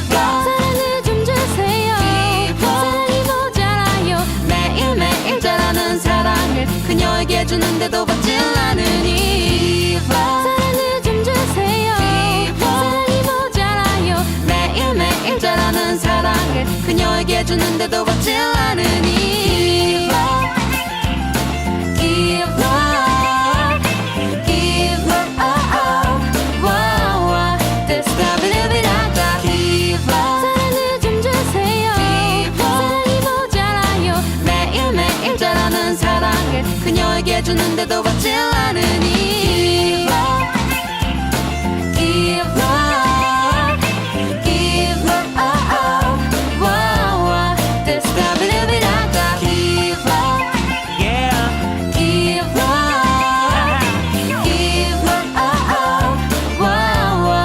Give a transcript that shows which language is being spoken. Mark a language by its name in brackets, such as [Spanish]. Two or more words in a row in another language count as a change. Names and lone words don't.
[Korean] 사랑을 좀 주세요 사랑이 모자라요 매일매일 자라는 사랑을 그녀에게 주는데도 받질 않으니 사랑을 좀 주세요 사랑이 모자라요 매일매일 자라는 사랑을 그녀에게 주는데도 받질 않으니 [English] Give love Give love wow, wow. This love Give love [Korean] 사랑을 좀 주세요 사랑이 모자라요 매일매일 자라는 사랑을 그녀에게 주는데도 받질 않으니 [English] Give love Give love wow, wow. This love Give love Yeah Give love Give love wow, wow.